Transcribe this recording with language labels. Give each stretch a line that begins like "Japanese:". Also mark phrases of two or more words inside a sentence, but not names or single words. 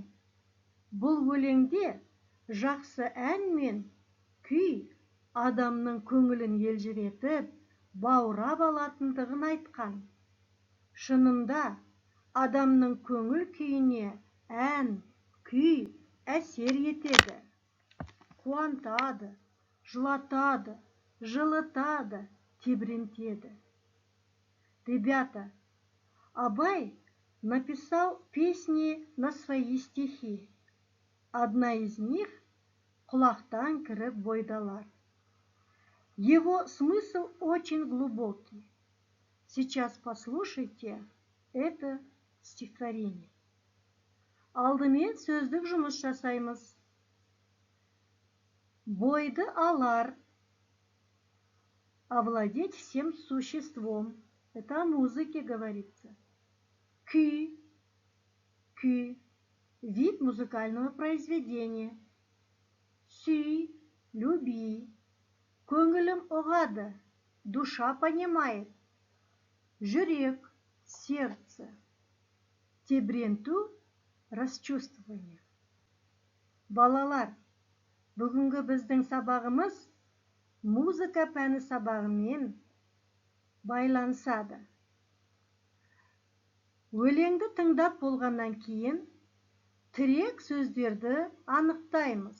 Kazakh: Бұл өлеңде жақсы ән мен күй адамның көңілін елжіретіп, баурап алатындығын айтқан. Шынында адамның көңіл күйіне ән, күй әсер етеді. Қуантады, жылатады, жылытады, тебірентеді.
Russian: Ребята, Абай написал песни на свои стихи. Одна из них
Kazakh: «Құлақтан кіріп бойды алар».
Russian: Его смысл очень глубокий. Сейчас послушайте это стихотворение.
Kazakh: Алдымен сөздік жұмыс жасаймыз. Бойды алар.
Russian: Овладеть всем существом. Это о музыке говорится. Күй. Вид музыкального произведения.
Kazakh: Сүй. Люби. Көңілім ұғады,
Russian: душа понимает.
Kazakh: Жүрек, сердце. Тебіренту, расчувствование. Балалар, бүгінгі біздің сабағымыз музыка пәні сабағымен байланысады. Өлеңді тыңдап болғаннан кейін тірек сөздерді анықтаймыз.